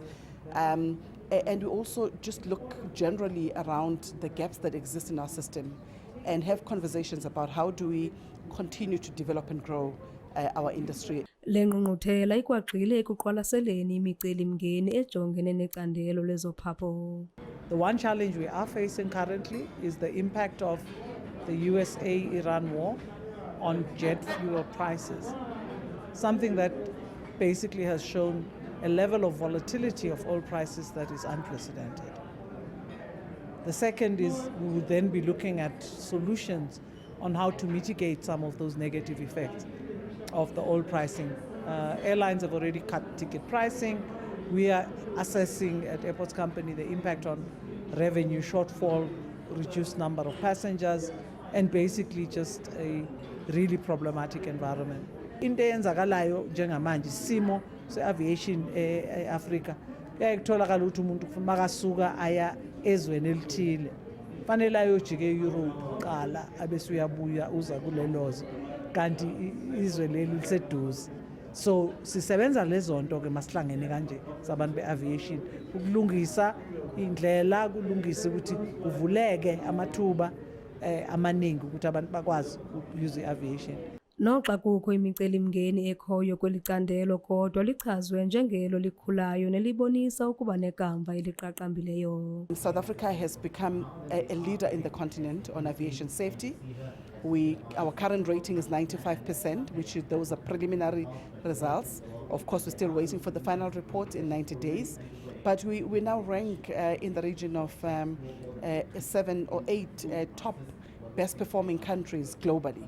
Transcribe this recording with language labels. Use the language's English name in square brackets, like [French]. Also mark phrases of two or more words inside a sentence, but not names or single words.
[English] And we also just look generally around the gaps that exist in our system and have conversations about how do we continue to develop and grow our industry. [Xhosa] Le ngqungquthela ikwagxile ekuqwalaseleni imicelimngeni ejongene necandelo lezophapho. [English] The one challenge we are facing currently is the impact of the USA-Iran war on jet fuel prices. Something that basically has shown a level of volatility of oil prices that is unprecedented. The second is we would then be looking at solutions on how to mitigate some of those negative effects of the oil pricing. Airlines have already cut ticket pricing. We are assessing at Airports Company the impact on revenue shortfall, reduced number of passengers, and basically just a really problematic environment. [Zulu] Into eyenzakalayo njengamanje isimo se-aviation e-Afrika kuyakutholakala ukuthi umuntu makasuka aya ezweni elithile fanele ayojika e-Europe qala abese uyabuya uza kulelozo kanti izwe leli liseduze. So sisebenza lezonto ke masihlangene kanje sabantu be-aviation ukulungisa indlela, kulungisa ukuthi kuvuleke amathuba amaningi ukuthi abantu bakwazi ukuse i-aviation. [Xhosa] Noxa kukho imicelimngeni ekhoyo kwelicandelo kodwa lichazwe njengelo likhulayo nelibonisa ukuba nekamva eliqaqambileyo. [English] South Africa has become a leader in the continent on aviation safety. Our current rating is 95%, those are preliminary results. Of course, we're still waiting for the final report in 90 days. But we now rank in the region of 7 or 8 top best performing countries globally.